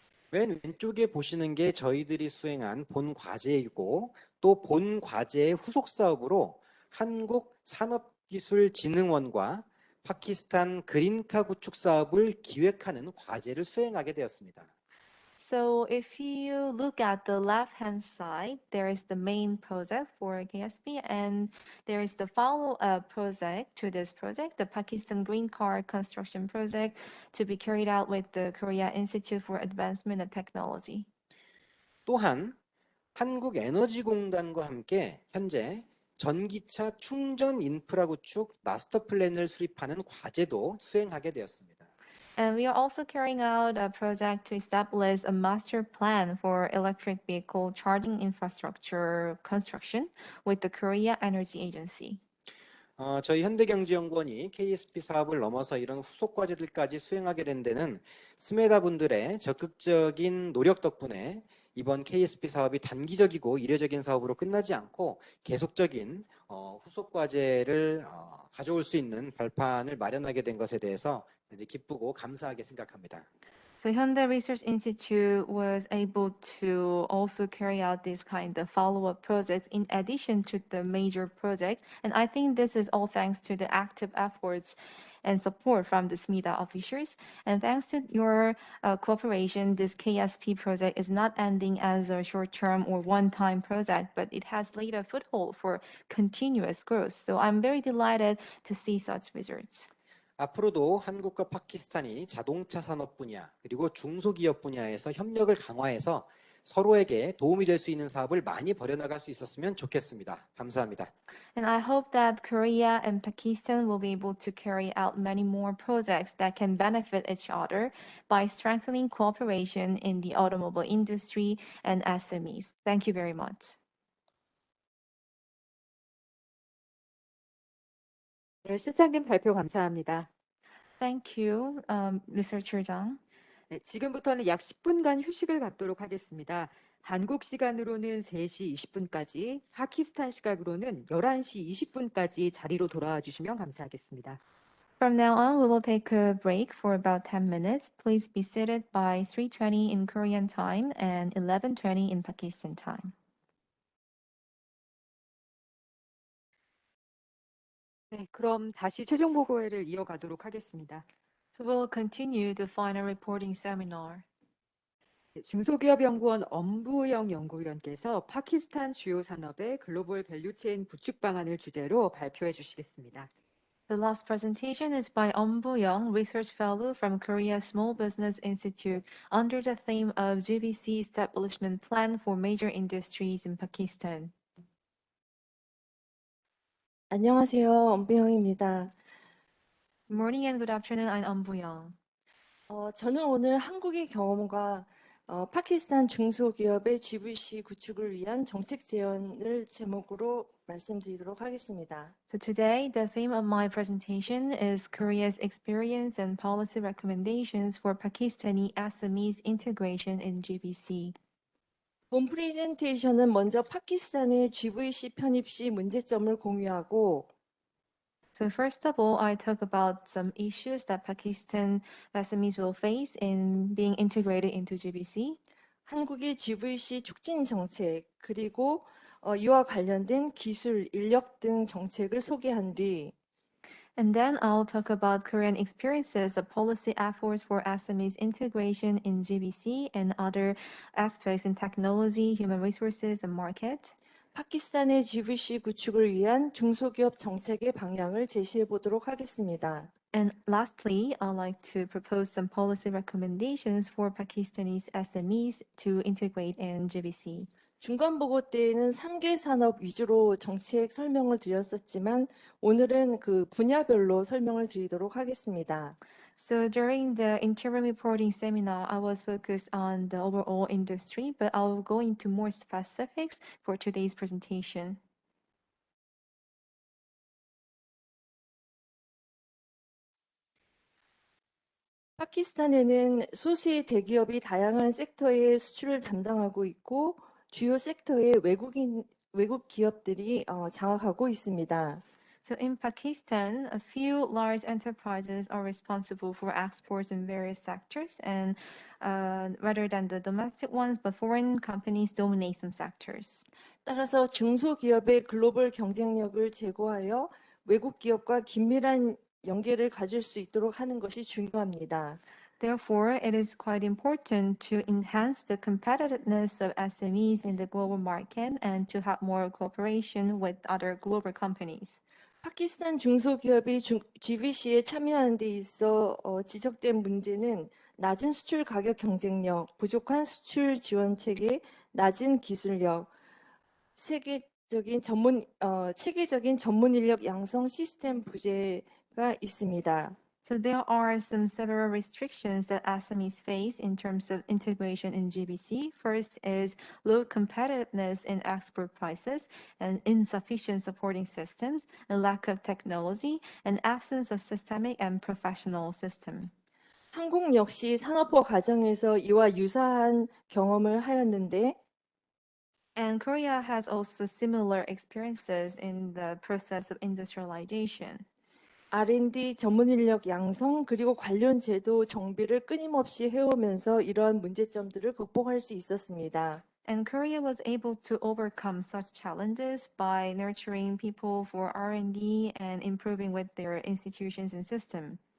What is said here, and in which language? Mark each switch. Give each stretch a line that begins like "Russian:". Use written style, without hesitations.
Korean: 맨 왼쪽에 보시는 게 저희들이 수행한 본 과제이고 또 본 과제의 후속 사업으로 한국산업기술진흥원과 파키스탄 그린카 구축 사업을 기획하는 과제를 수행하게 되었습니다.
English: So if you look at the left-hand side, there is the main project for KSP, and there is the follow-up project to this project, the Pakistan Green Card Construction Project, to be carried out with the Korea Institute for Advancement of Technology.
Korean: 또한 한국에너지공단과 함께 현재 전기차 충전 인프라 구축 마스터 플랜을 수립하는 과제도 수행하게 되었습니다.
English: And we are also carrying out a project to establish a master plan for electric vehicle charging infrastructure construction with the Korea Energy Agency.
Korean: 저희 현대경제연구원이 KSP 사업을 넘어서 이런 후속 과제들까지 수행하게 된 데는 스메다 분들의 적극적인 노력 덕분에 이번 KSP 사업이 단기적이고 이례적인 사업으로 끝나지 않고 계속적인 후속 과제를 가져올 수 있는 발판을 마련하게 된 것에 대해서 기쁘고 감사하게 생각합니다.
English: So Hyundai Research Institute was able to also carry out this kind of follow-up projects in addition to the major project. And I think this is all thanks to the active efforts and support from the SMIDA officers. And thanks to your cooperation, this KSP project is not ending as a short-term or one-time project, but it has laid a foothold for continuous growth. So I'm very delighted to see such results.
Korean: 앞으로도 한국과 파키스탄이 자동차 산업 분야 그리고 중소기업 분야에서 협력을 강화해서 서로에게 도움이 될 수 있는 사업을 많이 벌여나갈 수 있었으면 좋겠습니다. 감사합니다.
English: And I hope that Korea and Pakistan will be able to carry out many more projects that can benefit each other by strengthening cooperation in the automobile industry and SMEs. Thank you very much.
Korean: 네, 실장님 발표 감사합니다.
English: Thank you, Researcher Jang.
Korean: 네, 지금부터는 약 10분간 휴식을 갖도록 하겠습니다. 한국 시간으로는 3시 20분까지, 파키스탄 시각으로는 11시 20분까지 자리로 돌아와 주시면 감사하겠습니다.
English: From now on, we will take a break for about 10 minutes. Please be seated by 3:20 in Korean time and 11:20 in Pakistan time.
Korean: 네, 그럼 다시 최종 보고회를 이어가도록 하겠습니다.
English: So we'll continue the final reporting seminar.
Korean: 중소기업연구원 엄부영 연구위원께서 파키스탄 주요 산업의 글로벌 밸류체인 구축 방안을 주제로 발표해 주시겠습니다.
English: The last presentation is by Young, Research Fellow from Korea Small Business Institute under the theme of GBC Establishment Plan for Major Industries in Pakistan.
Korean: 안녕하세요. 엄부영입니다.
English: Good morning and good afternoon. I'm Young.
Korean: 저는 오늘 한국의 경험과 파키스탄 중소기업의 GVC 구축을 위한 정책 제안을 제목으로 말씀드리도록 하겠습니다.
English: So today, the theme of my presentation is Korea's experience and policy recommendations for Pakistani SMEs integration in GBC.
Korean: 본 프레젠테이션은 먼저 파키스탄의 GVC 편입 시 문제점을 공유하고
English: So first of all, I talk about some issues that Pakistan SMEs will face in being integrated into GBC.
Korean: 한국의 GVC 촉진 정책, 그리고 이와 관련된 기술, 인력 등 정책을 소개한 뒤
English: And then I'll talk about Korean experiences of policy efforts for SMEs integration in GBC and other aspects in technology, human resources, and market.
Korean: 파키스탄의 GVC 구축을 위한 중소기업 정책의 방향을 제시해 보도록 하겠습니다.
English: And lastly, I'd like to propose some policy recommendations for Pakistani SMEs to integrate in GBC.
Korean: 중간 보고 때에는 3개 산업 위주로 정책 설명을 드렸었지만 오늘은 그 분야별로 설명을 드리도록 하겠습니다.
English: So during the interim reporting seminar, I was focused on the overall industry, but I'll go into more specifics for today's presentation.
Korean: 파키스탄에는 소수의 대기업이 다양한 섹터의 수출을 담당하고 있고 주요 섹터의 외국 기업들이 장악하고 있습니다.
English: So in Pakistan, a few large enterprises are responsible for exports in various sectors, and rather than the domestic ones, but foreign companies dominate some sectors.
Korean: 따라서 중소기업의 글로벌 경쟁력을 제고하여 외국 기업과 긴밀한 연계를 가질 수 있도록 하는 것이 중요합니다.
English: Therefore, it is quite important to enhance the competitiveness of SMEs in the global market and to have more cooperation with other global companies.
Korean: 파키스탄 중소기업이 GVC에 참여하는 데 있어 지적된 문제는 낮은 수출 가격 경쟁력, 부족한 수출 지원 체계, 낮은 기술력, 체계적인 전문 인력 양성 시스템 부재가 있습니다.
English: So there are some several restrictions that SMEs face in terms of integration in GBC. First is low competitiveness in export prices and insufficient supporting systems, and lack of technology, and absence of systemic and professional system.
Korean: 한국 역시 산업화 과정에서 이와 유사한 경험을 하였는데
English: And Korea has also similar experiences in the process of industrialization.
Korean: R&D 전문 인력 양성 그리고 관련 제도 정비를 끊임없이 해오면서 이러한 문제점들을 극복할 수 있었습니다.
English: And Korea was able to overcome such challenges by nurturing people for R&D and improving with their institutions and system.